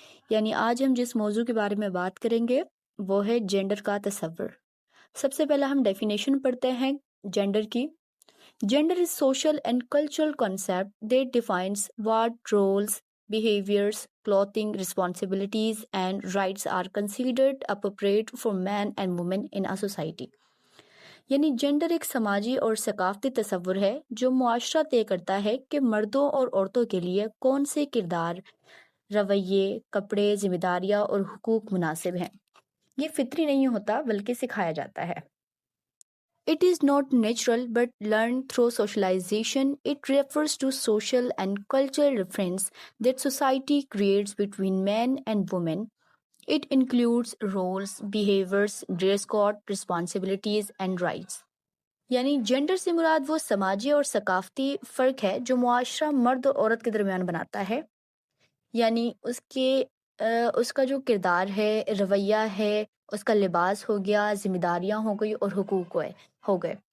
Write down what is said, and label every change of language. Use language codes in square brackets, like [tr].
[ur] یعنی آج ہم جس موضوع کے بارے میں بات کریں گے وہ ہے جینڈر کا تصور. سب سے پہلا ہم ڈیفینیشن پڑھتے ہیں جینڈر کی. [en] Gender is social and cultural concept that defines what roles behaviors, clothing, responsibilities and rights are considered appropriate for men and women in a society. [ur] یعنی جینڈر ایک سماجی اور ثقافتی تصور ہے جو معاشرہ طے کرتا ہے کہ مردوں اور عورتوں کے لیے کون سے کردار، رویے، کپڑے، ذمہ داریاں اور حقوق مناسب ہیں. یہ فطری نہیں ہوتا بلکہ سکھایا جاتا ہے. [en] It is not natural but learned through socialization. It refers to social and cultural difference that society creates between men and women. It includes roles, behaviors, dress code, responsibilities and rights. [ur] یعنی gender سے مراد وہ سماجی اور ثقافتی فرق ہے جو معاشرہ مرد اور عورت کے درمیان بناتا ہے. یعنی اس کا جو کردار ہے، رویہ ہے، اس کا لباس ہو گیا، ذمہ داریاں ہو گئی اور حقوق ہو گئے.